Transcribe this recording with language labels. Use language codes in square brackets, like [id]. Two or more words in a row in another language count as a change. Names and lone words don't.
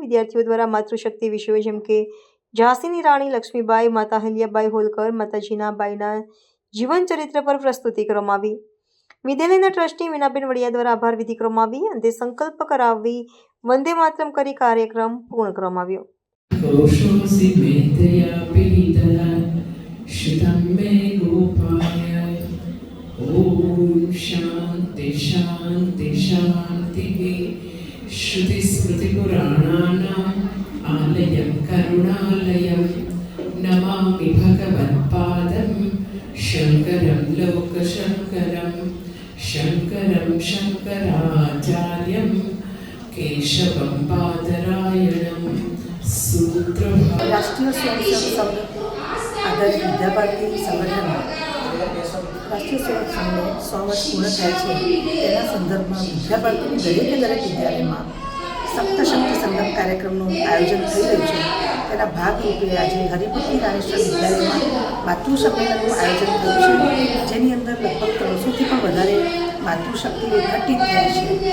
[gu] વિદ્યાર્થીઓ દ્વારા માતૃશક્તિ વિષયો જેમ કે ઝાંસીની રાણી લક્ષ્મીબાઈ, માતા અહલ્યાબાઈ હોલકર, માતા જીનાબાઈના જીવન ચરિત્ર પર પ્રસ્તુતિ કરવામાં આવી. વિદ્યાલયના ટ્રસ્ટી મીનાબેન વડિયા દ્વારા આભાર વિધિ કરવામાં આવી. અંતે સંકલ્પ કરાવી વંદે માતરમ કરી કાર્યક્રમ પૂર્ણ કરવામાં આવ્યો. [sa] ओम शांति शांति शांति श्रुति स्मृति पुराणानाम आलयं करुणालयं नमामि भगवत्पादं शंकरं लोकशंकरं शंकरं शंकराचार्यं केशवं बादरायणं सूत्र [gu] राष्ट्रीय स्वयंसेवक संघ आधारित विद्या भारती संगठन राष्ट्रीय सेवक संघને 100 વર્ષ પૂર્ણ થયા છે. તેના સંદર્ભમાં વિદ્યા ભારતીની દરેક વિદ્યાલયમાં સપ્તશક્તિ સંગમ કાર્યક્રમનું આયોજન થઈ રહ્યું છે. તેના ભાગરૂપે આજે હરિભક્તિ રાણેશ્વર વિદ્યાલયમાં માતૃસંમેલનનું આયોજન થયું છે, જેની અંદર લગભગ 300થી પણ વધારે માતૃશક્તિઓ એકઠિત થઈ છે.